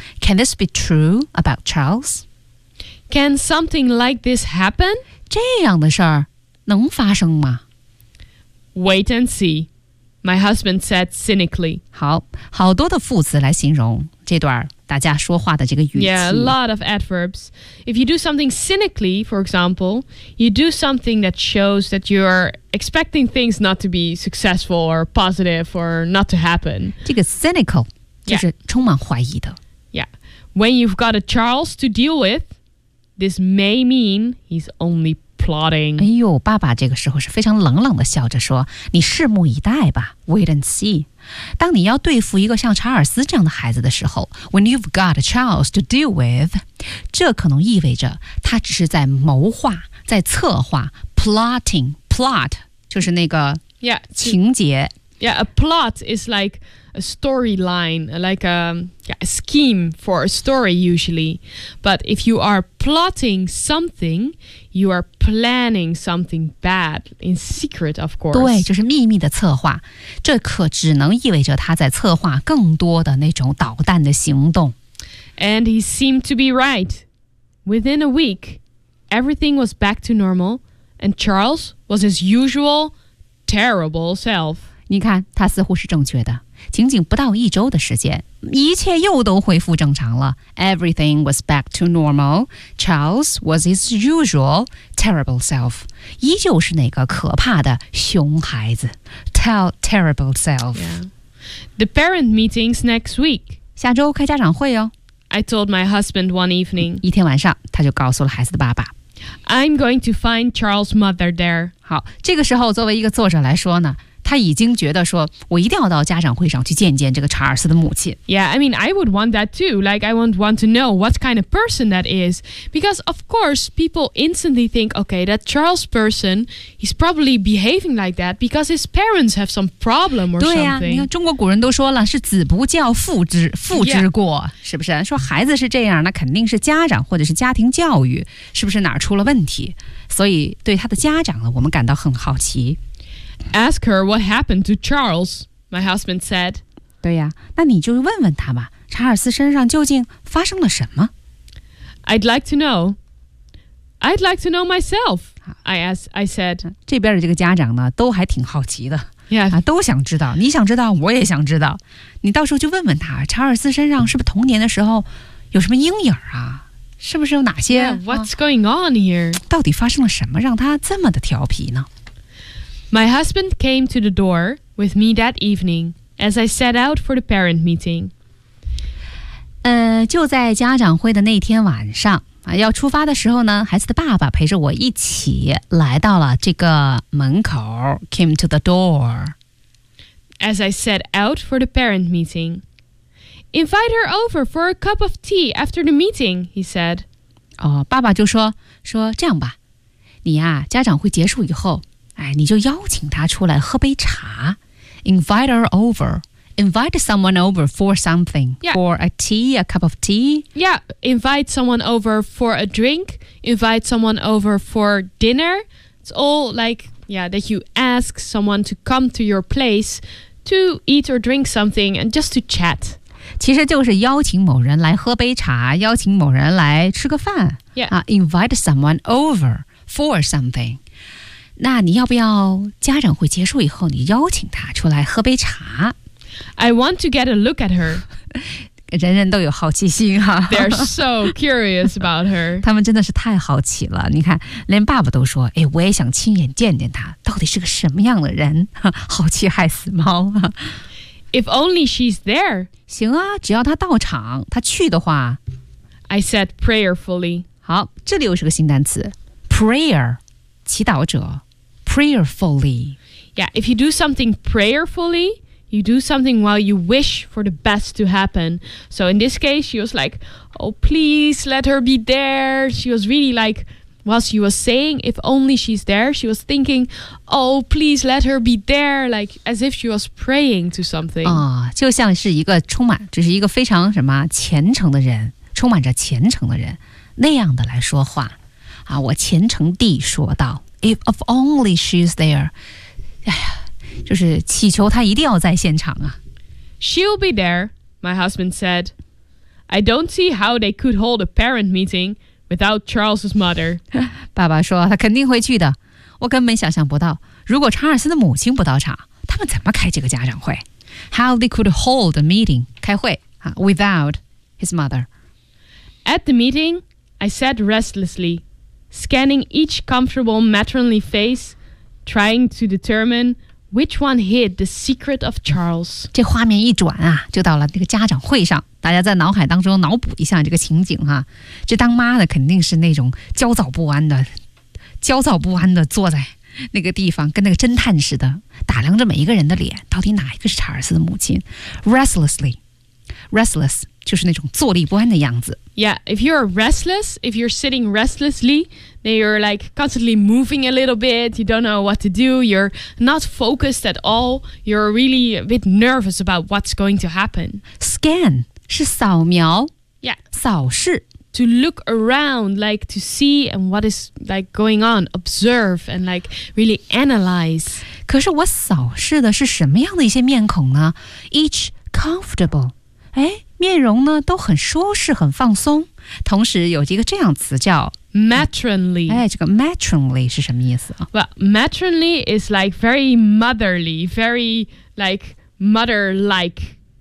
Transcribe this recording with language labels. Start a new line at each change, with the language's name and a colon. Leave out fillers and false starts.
English: Can this be true about Charles? Can something like this happen?
Chinese: 这样的事儿能发生吗？
English: Wait and see. My husband said cynically.
Chinese: 好，好多的副词来形容这段大家说话的这个语气。
English: Yeah, a lot of adverbs. If you do something cynically, for example, you do something that shows that you're expecting things not to be successful or positive or not to happen.
Chinese: 这个 cynical 就是充满怀疑的。
English: Yeah, when you've got a Charles to deal with, this may mean he's only positive. Plotting.
Chinese: 哎呦，爸爸这个时候是非常冷冷的笑着说，你拭目以待吧，
English: wait and see.
Chinese: 当你要对付一个像查尔斯这样的孩子的时候，
English: when you've got a child to deal with,
Chinese: 这可能意味着他只是在谋划，在策划， plotting, plot, 就是那个情节。
English: Yeah, a plot is like a storyline, like a scheme for a story usually. But if you are plotting something, you are planning something bad in secret, of course.
Chinese: 对，就是秘密的策划。这可只能意味着他在策划更多的那种捣蛋的行动。
English: And he seemed to be right. Within a week, everything was back to normal, and Charles was his usual terrible self.
Chinese: 你看，他似乎是正确的。仅仅不到一周的时间，一切又都恢复正常了。
English: Everything was back to normal. Charles was his usual terrible self.
Chinese: 依旧是那个可怕的熊孩子。
English: Terrible self.、 Yeah. The parent meetings next week.
Chinese: 下周开家长会哦。
English: I told my husband one evening.
Chinese: 一天晚上，他就告诉了孩子的爸爸。
English: I'm going to find Charles' mother there.
Chinese: 好，这个时候作为一个作者来说呢，他已经觉得说，我一定要到家长会上去见见这个查尔斯的母亲。
English: Yeah, I mean, I would want that too. Like, I would want to know what kind of person that is. Because, of course, people instantly think, okay, that Charles person, he's probably behaving like that because his parents have some problem or something.
Chinese: 对啊，你看中国古人都说了，是子不教父之过、
English: yeah.
Chinese: 是不是？说孩子是这样，那肯定是家长或者是家庭教育，是不是哪儿出了问题？所以对他的家长呢，我们感到很好奇。
English: Ask her what happened to Charles, my husband said.
Chinese: 对呀，那你就问问他吧，查尔斯身上究竟发生了什么？
English: I'd like to know. I'd like to know myself. I said.
Chinese: 这边的这个家长呢，都还挺好奇的。
English: Yeah.
Chinese: 啊，都想知道，你想知道，我也想知道。你到时候就问问他，查尔斯身上是不是童年的时候有什么阴影啊？是不是有哪些
English: yeah, What's going on here?
Chinese: 到底发生了什么让他这么的调皮呢？
English: My husband came to the door with me that evening as I set out for the parent meeting.
Chinese: 就在家长会的那天晚上啊，要出发的时候呢，孩子的爸爸陪着我一起来到了这个门口，
English: came to the door. As I set out for the parent meeting. Invite her over for a cup of tea after the meeting, he said.
Chinese: 哦，爸爸就说，说这样吧，你呀，家长会结束以后，哎，你就邀请她出来喝杯茶。
English: Invite her over. Invite someone over for something. Yeah. For a tea, a cup of tea. Yeah, invite someone over for a drink. Invite someone over for dinner. It's all like, yeah, that you ask someone to come to your place to eat or drink something and just to chat.
Chinese: 其实就是邀请某人来喝杯茶，邀请某人来吃个饭。
English: Yeah. Invite someone over for something.
Chinese: 那你要不要家长会结束以后你邀请他出来喝杯茶？
English: I want to get a look at her.
Chinese: 人人都有好奇心啊。
English: They're so curious about her.
Chinese: 他们真的是太好奇了。你看连爸爸都说，哎，我也想亲眼见见他到底是个什么样的人。好奇害死猫啊。
English: If only she's there.
Chinese: 行啊，只要她到场，她去的话。
English: I said prayerfully.
Chinese: 好，这里又是个新单词。Prayer, 祈祷者。
English: Prayerfully. Yeah, if you do something prayerfully, you do something while you wish for the best to happen. So in this case, she was like, oh, please let her be there. She was really like... While she was saying, if only she's there, she was thinking, oh, please let her be there, like as if she was praying to something.
Chinese: 就像是一个充满，就是一个非常什么虔诚的人，充满着虔诚的人，那样的来说话。我虔诚地说道，
English: if of only she's there,
Chinese: 哎呀，就是祈求她一定要在现场啊。
English: She'll be there, my husband said. I don't see how they could hold a parent meeting. Without Charles's mother.
Chinese: 爸爸说他肯定会去的。我根本想象不到，如果查尔斯的母亲不到场，他们怎么开这个家长会？
English: How they could hold a meeting,
Chinese: 开会啊，
English: without his mother. At the meeting, I sat restlessly, scanning each comfortable matronly face, trying to determine which one hid the secret of Charles.
Chinese: 这画面一转啊，就到了那个家长会上。大家在脑海当中脑补一下这个情景哈，这当妈的肯定是那种焦躁不安的，焦躁不安的坐在那个地方，跟那个侦探似的打量着每一个人的脸，到底哪一个是查尔斯的母亲 ？Restlessly, restless 就是那种坐立不安的样子。
English: Yeah, if you're restless, if you're sitting restlessly, then you're like constantly moving a little bit. You don't know what to do. You're not focused at all. You're really a bit nervous about what's going to happen.
Chinese: Scan. 是扫描
English: ，Yeah，
Chinese: 扫视
English: ，to look around, like to see and what is like going on, observe and like really analyze.
Chinese: 可是我扫视的是什么样的一些面孔呢 ？
English: Each comfortable，
Chinese: 哎，面容呢都很舒适，很放松。同时有一个这样词叫
English: matronly，
Chinese: 哎，这个 matronly 是什么意思啊
English: ？Well, matronly is like very motherly, very like mother-like.